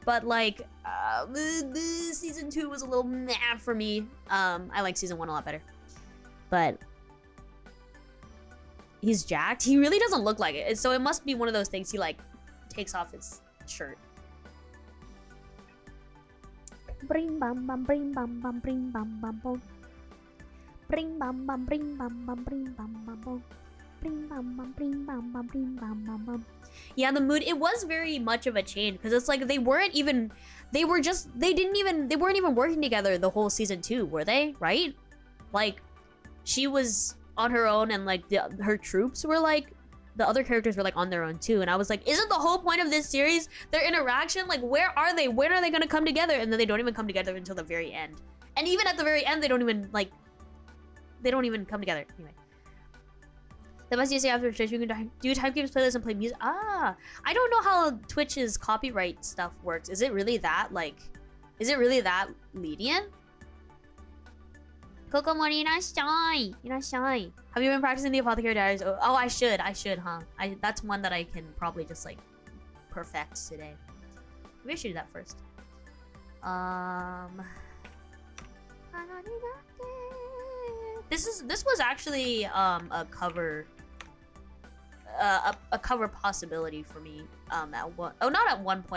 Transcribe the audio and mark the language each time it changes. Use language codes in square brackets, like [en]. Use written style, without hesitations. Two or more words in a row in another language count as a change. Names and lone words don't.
[en] But like, season 2 was a little meh for me. I like season 1 a lot better. But he's jacked. He really doesn't look like it. So it must be one of those things he like takes off his shirt. Bring bam bam bring bam bam bring bam bam bam. Bring bam bam bring bam bam bring bam bam bam. Bring bam bam bring bam bam bring bam bam bam. Yeah, the mood, it was very much of a change because it's like they weren't even working together the whole season 2, were they? Right? Like she was on her own and like her troops were like, the other characters were like on their own too, and I was like, isn't the whole point of this series their interaction? Like where are they? When are they gonna come together? And then they don't even come together until the very end. And even at the very end they don't even come together. Anyway, The best you say after Twitch, you can do timekeepers playlist and play music. Ah, I don't know how Twitch's copyright stuff works. Is it really that lenient? [ja] Tokomori, irashai. Irashai. [en] Have you been practicing the Apothecary Diaries? Oh, I should, huh? That's one that I can probably just like perfect today. Maybe I should do that first. This was actually a cover a cover possibility for me at one not at one point.